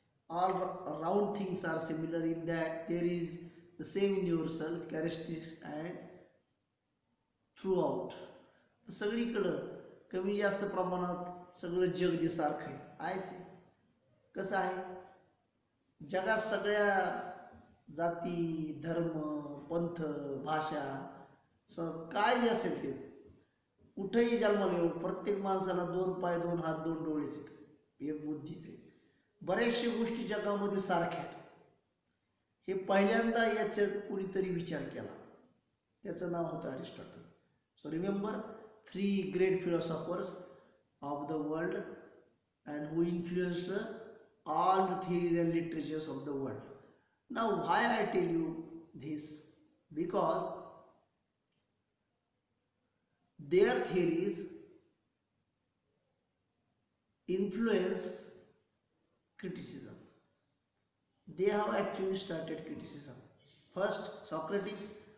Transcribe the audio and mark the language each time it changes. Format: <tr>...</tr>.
<en>All round things are similar in that there is the same universal characteristics and throughout.</en> <mr>सगळीकडं कमी जास्त प्रमाणात सगळं जग जे सारखं आहेच. कसं आहे, जगात सगळ्या जाती, धर्म, पंथ, भाषा, काय जे असेल ते कुठेही जन्माला येऊ, प्रत्येक माणसाला 2 पाय, 2 हात, 2 डोळेच आहेत, एक बुद्धीच आहे. बऱ्याचशा गोष्टी जगामध्ये सारख्या आहेत. हे पहिल्यांदा याच्यात कुणीतरी विचार केला, त्याचं नाव होतं Aristotle.</mr> <en>So remember 3 great philosophers of the world and who influenced all the theories and literatures of the world. Now why I tell you this? Because their theories influence criticism. They have actually started criticism. First Socrates,</en>